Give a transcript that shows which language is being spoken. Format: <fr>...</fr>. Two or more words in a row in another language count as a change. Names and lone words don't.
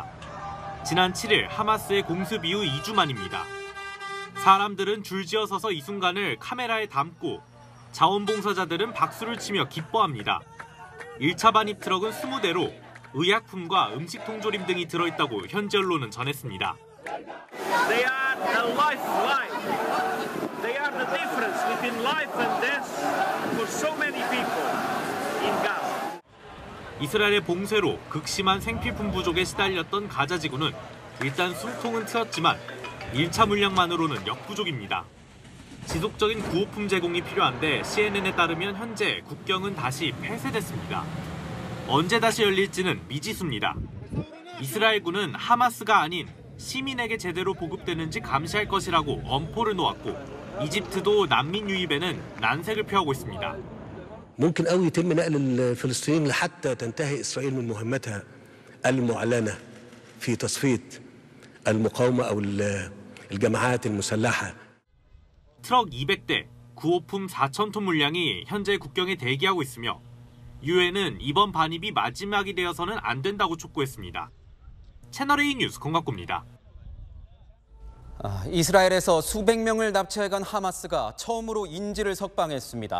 <ko>지난 7일 하마스의 공습 이후 2주 만입니다. 사람들은 줄지어 서서 이 순간을 카메라에 담고 자원봉사자들은 박수를 치며 기뻐합니다. 1차 반입 트럭은 20대로 의약품과 음식 통조림 등이 들어있다고 현지 언론은 전했습니다.</ko> <en>They are a lifeline. They are the difference between life and death for so many people in Gaza.</en> <ko>이스라엘의 봉쇄로 극심한 생필품 부족에 시달렸던 가자 지구는 일단 숨통은 트였지만 1차 물량만으로는 역부족입니다. 지속적인 구호품 제공이 필요한데 CNN에 따르면 현재 국경은 다시 폐쇄됐습니다. 언제 다시 열릴지는 미지수입니다. 이스라엘군은 하마스가 아닌 시민에게 제대로 보급되는지 감시할 것이라고 엄포를 놓았고 이집트도 난민 유입에는 난색을 표하고 있습니다.</ko> <ar>ممكن قوي يتم نقل الفلسطينيين لحتى تنتهي إسرائيل من مهمتها المعلنة في تصفية المقاومة أو الجماعات المسلحة.</ar> <ko>트럭 200대, 구호품 4,000톤 물량이 현재 국경에 대기하고 있으며 유엔은 이번 반입이 마지막이 되어서는 안 된다고 촉구했습니다. 채널A 뉴스 권갑구입니다. 이스라엘에서 수백 명을 납치해간 하마스가 처음으로 인질을 석방했습니다.</ko>